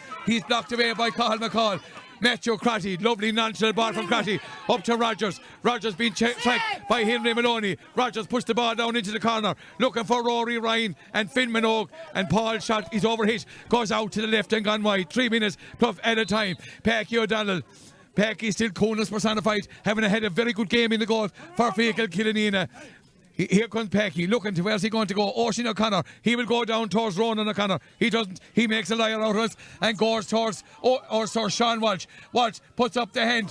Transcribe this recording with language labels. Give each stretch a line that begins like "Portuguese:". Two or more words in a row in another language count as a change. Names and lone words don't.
English: He's blocked away by Cathal McCall. Matthew Crotty, lovely nonchalant ball from Crotty up to Rogers. Rogers being tracked by Henry Maloney. Rogers pushed the ball down into the corner, looking for Rory Ryan and Finn Minogue, and Paul's shot is overhit, goes out to the left and gone wide. 3 minutes plus at a time. Packie O'Donnell. Packie still coolness personified, having had a very good game in the goal for Feakle Killanena. Here comes Packie, looking to where's he going to go. Oisin O'Connor, he will go down towards Ronan O'Connor. He doesn't, he makes a liar out of us and goes towards Sean Walsh. Walsh puts up the hand.